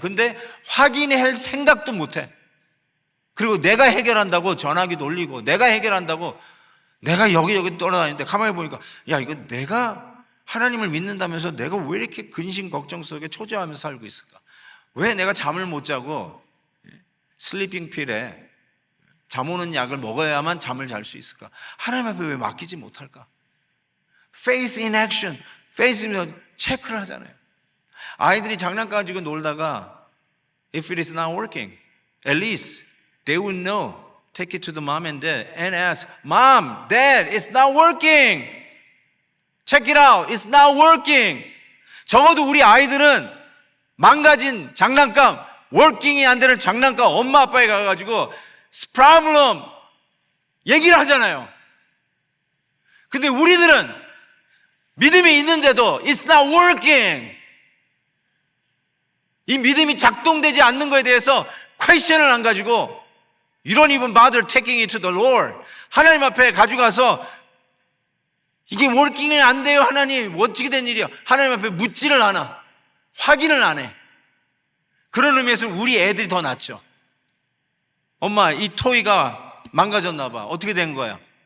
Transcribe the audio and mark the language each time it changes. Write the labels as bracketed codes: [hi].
[ko] 근데 확인할 생각도 못해. 그리고 내가 해결한다고 전화기 돌리고 내가 해결한다고 내가 여기저기 돌아다니는데 가만히 보니까 야 이거 내가 하나님을 믿는다면서 내가 왜 이렇게 근심 걱정 속에 초조하면서 살고 있을까? 왜 내가 잠을 못 자고 슬리핑 필에 잠 오는 약을 먹어야만 잠을 잘 수 있을까? 하나님 앞에 왜 맡기지 못할까? [en] Faith in action. [ko] Faith는 체크를 하잖아요. 아이들이 장난감 가지고 놀다가 [en] if it is not working, at least they will know. Take it to the mom and dad and ask, Mom, Dad, it's not working. Check it out. It's not working. [ko] 적어도 우리 아이들은 망가진 장난감, 워킹이 안 되는 장난감 엄마 아빠에 가가지고 problem 얘기를 하잖아요. 근데 우리들은 믿음이 있는데도 [en] it's not working. [ko] 이 믿음이 작동되지 않는 것에 대해서 question을 안 가지고 [en] you don't even bother taking it to the Lord. [ko] 하나님 앞에 가져가서 이게 working이 안 돼요. 하나님 어떻게 된 일이야? 하나님 앞에 묻지를 않아. 확인을 안 해. 그런 의미에서 우리 애들이 더 낫죠. 엄마 이 토이가 망가졌나 봐. 어떻게 된 거야?